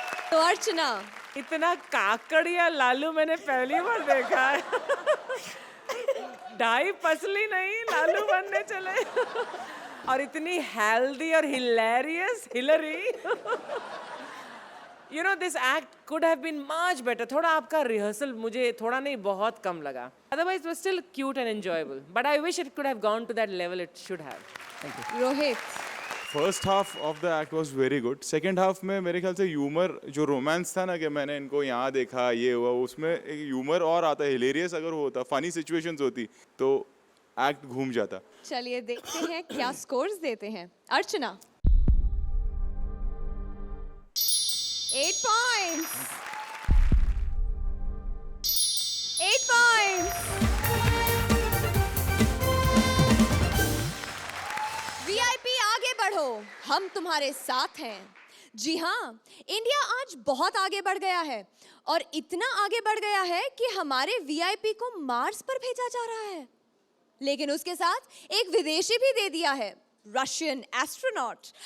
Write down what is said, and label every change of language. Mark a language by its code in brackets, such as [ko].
[hi] तो अर्चना, इतना काकड़िया लालू मैंने पहली बार देखा है। ढाई पसली नहीं लालू बनने चले और इतनी हेल्दी और hilarious Hillary. [en] You know, this act could have been much better. [hi] थोड़ा आपका रिहर्सल मुझे थोड़ा नहीं बहुत कम लगा. [en] Otherwise, it was still cute and enjoyable. But I wish it could have gone to that level it should have. [hi] Rohit, [en] First half of the act was very good. [hi] Second half में मेरे ख्याल से humour, जो romance था ना कि मैंने इनको यहाँ देखा ये हुआ, उसमें एक ह्यूमर और आता, हिलेरियस अगर वो होता, फनी सिचुएशंस होती तो एक्ट घूम जाता। चलिए देखते हैं क्या स्कोर्स देते हैं। [en] Archana 8 points, 8 points। [hi] VIP आगे बढ़ो, हम तुम्हारे साथ हैं। जी हाँ, इंडिया आज बहुत आगे बढ़ गया है और इतना आगे बढ़ गया है कि हमारे VIP को मार्स पर भेजा जा रहा है। लेकिन उसके साथ एक विदेशी भी दे दिया है, रशियन एस्ट्रोनॉट।